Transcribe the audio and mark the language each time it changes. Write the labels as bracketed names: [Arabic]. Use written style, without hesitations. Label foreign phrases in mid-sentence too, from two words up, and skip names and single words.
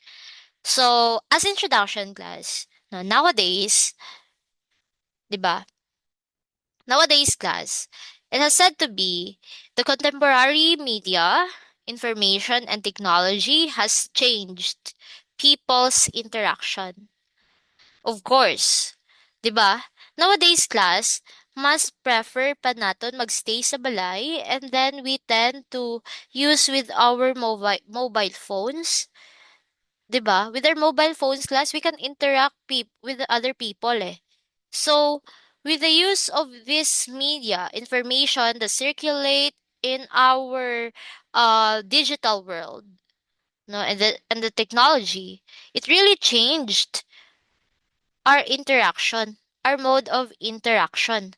[English] So, as introduction class, no, nowadays, [Filipino] 'di ba? [English] Nowadays class, it has said to be the contemporary media, information and technology has changed people's interaction. Of course, [Filipino] 'di ba? [English] Nowadays class, [Hiligaynon] mas prefer pa naton magstay sa balay [English] and then we tend to use with our mobile phones. [Filipino] 'Di ba? [English] With our mobile phones class, we can interact with the other people eh. So, with the use of this media, information that circulate in our digital world, no, and the technology, it really changed our interaction, our mode of interaction.